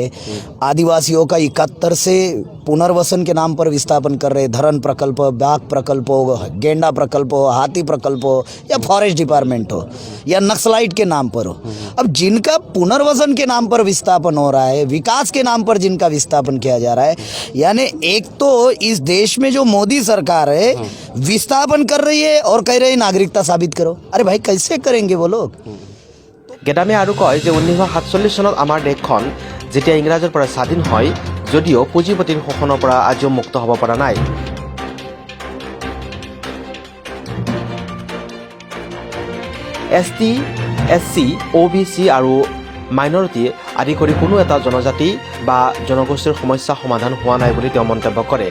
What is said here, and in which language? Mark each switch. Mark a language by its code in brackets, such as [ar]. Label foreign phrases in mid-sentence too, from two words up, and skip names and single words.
[hi] आदिवासियों का 71 से पुनर्वसन के नाम पर विस्थापन कर रहे, धरण प्रकल्प, बाघ प्रकल्प हो, गेंडा प्रकल्प हो, हाथी प्रकल्प हो, या [en] forest department [hi] हो, या नक्सलाइट के नाम पर हो। अब जिनका पुनर्वसन के नाम पर विस्थापन हो रहा है, विकास के नाम पर जिनका विस्थापन किया जा रहा है, यानी एक तो इस देश में जो मोदी सरकार है विस्थापन कर रही है और कह रहे हैं नागरिकता साबित करो। अरे भाई कैसे करेंगे वो लोग? [as] গেদামে আৰু কয় যে 1947 চনত আমাৰ দেশখন যেতিয়া ইংৰাজৰ পৰা স্বাধীন হয়, যদিও পুঁজিপতিৰ শোষণৰ পৰা আজিও মুক্ত হ'ব পৰা নাই। ST, SC, OBC আৰু মাইনৰিটি আদি কৰি কোনো এটা জনজাতি বা জনগোষ্ঠীৰ সমস্যা সমাধান হোৱা নাই বুলি তেওঁ মন্তব্য কৰে।